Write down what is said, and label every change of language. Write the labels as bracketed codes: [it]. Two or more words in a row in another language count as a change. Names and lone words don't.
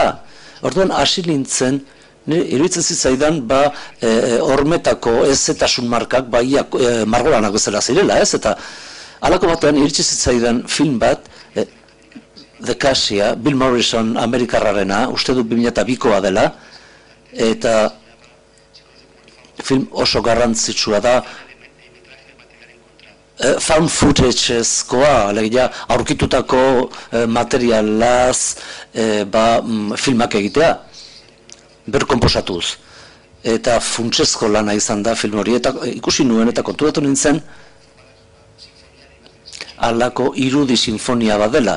[eu] Orduan, hasi nintzen, iruditzen zitzaidan, hormetako ez-etasun markak, margolanak bezala zirela, ez? Eta alako batean iritsi zitzaidan film bat, The Cassia, Bill Morrison Amerikarrarena, uste dut 2002koa dela, eta film oso garrantzitsua da, [en] found footage- [eu] ezkoa, alegia aurkitutako materialaz filmak egitea, berkonposatuz. Eta funtsezko lana izan da film hori, eta ikusi nuen eta konturatu nintzen, alako irudi sinfonia bat dela.